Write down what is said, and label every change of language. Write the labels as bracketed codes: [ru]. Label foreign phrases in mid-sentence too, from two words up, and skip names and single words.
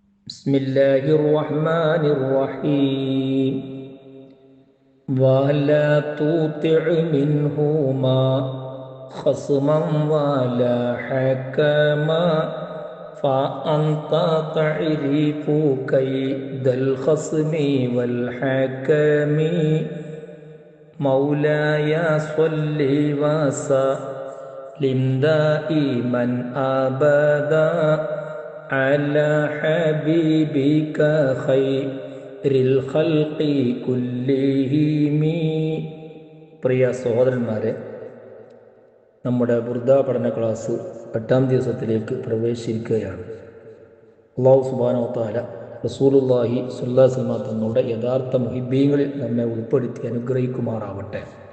[ar] بسم الله الرحمن الرحيم ولا تطع منهما خصما ولا حكما فأنت تعرف كيد الخصم والحكم مولاي صل وسلم دائما أبدا على حبيبك خير الخلق كلهم. [ml] പ്രിയ സഹോദരന്മാരെ, നമ്മുടെ ബുർദ പഠന ക്ലാസ് 8ാം ദിവസത്തിലേക്ക് പ്രവേശിക്കുകയാണ്. [ar] الله سبحانه وتعالى رسول الله صلى الله عليه وسلم [ml] തങ്ങളുടെ യഥാർത്ഥ മുഹിബ്ബീങ്ങളിൽ നമ്മെ ഉൾപ്പെടുത്തി അനുഗ്രഹിക്കുമാറാവട്ടെ.